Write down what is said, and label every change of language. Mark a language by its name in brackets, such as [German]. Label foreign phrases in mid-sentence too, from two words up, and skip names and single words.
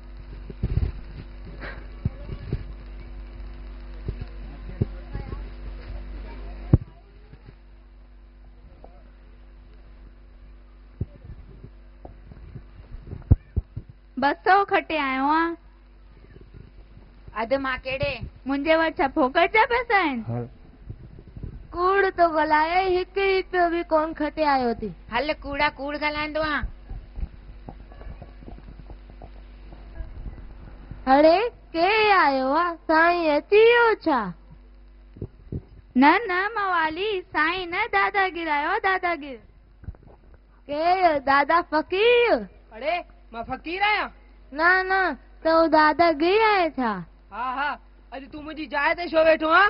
[Sindhi] बसो खटे आयो आ। अध मां केड़े? मुंहिंजे वटि छा फोकट जा पैसा आहिनि? कूड़ तो ॻाल्हाए, हिकु रुपयो बि कोन खटे आयो थी। हल कूड़ा कूड़ ॻाल्हाईंदो आ। अरे के आयो आ? साईं अची वियो छा? न मवाली, साईं न दादागिर आयो, दादागिर। के दादा फ़कीर? अरे मां फ़कीर आहियां। न तो दादागिर आहे छा? हाँ अज तू मुंहिंजी जाइ ते छो वेठो आ?